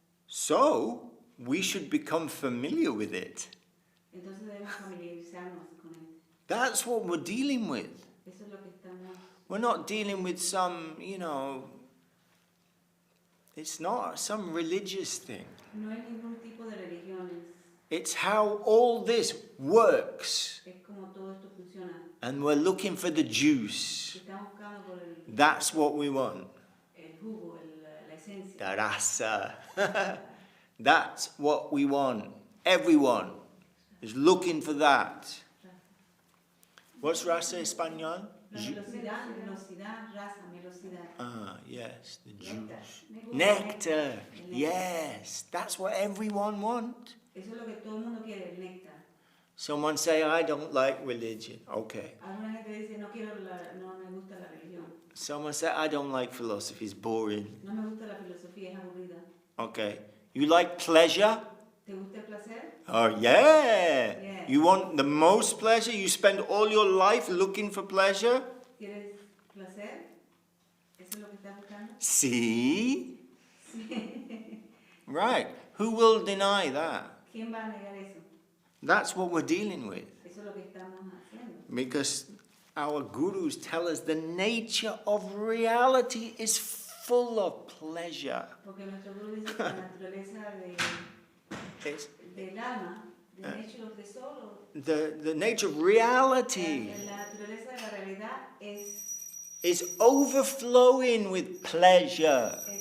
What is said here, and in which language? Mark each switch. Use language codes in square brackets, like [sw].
[en] So, we should become familiar with it. [es] Entonces debemos familiarizarnos con él. [en] That's what we're dealing with. [es] Eso es lo que estamos. [en] We're not dealing with some, it's not some religious thing. [es] No hay ningún tipo de religiones. [en] It's how all this works. [es] Es como todo esto funciona. [en] And we're looking for the juice. [es] Estamos buscando por [en] That's what we want. [es] el jugo, la esencia. [en] The rasa. That's what we want. Everyone is looking for that. What's rasa in Spanish? [es] La velocidad, raza, velocidad. [en] Ah, yes, the juice. [es] Néctar. [en] Nectar. [es] El néctar. [en] Yes, that's what everyone wants. [es] Eso es lo que todo el mundo quiere, el néctar. [en] Someone say, I don't like religion. Okay. [es] Alguna gente dice, no me gusta la religión. [en] Someone say, I don't like philosophy. It's boring. [es] No me gusta la filosofía, es aburrida. [en] Okay. You like pleasure? [es] ¿Te gusta el placer? [en] Oh, yeah. Yeah. You want the most pleasure? You spend all your life looking for pleasure? [es] ¿Quieres placer? ¿Eso es lo que estás buscando? See? Sí. [en] Right. Who will deny that? [es] ¿Quién va a negar eso? [en] That's what we're dealing with. [es] Eso es lo que estamos haciendo. [en] Because our gurus tell us the nature of reality is full of pleasure. [es] Porque nuestro gurú dice que la naturaleza [en] It's [es] del alma, [en] the nature of the soul, the nature of reality [es] la naturaleza de la realidad [en] is overflowing with pleasure.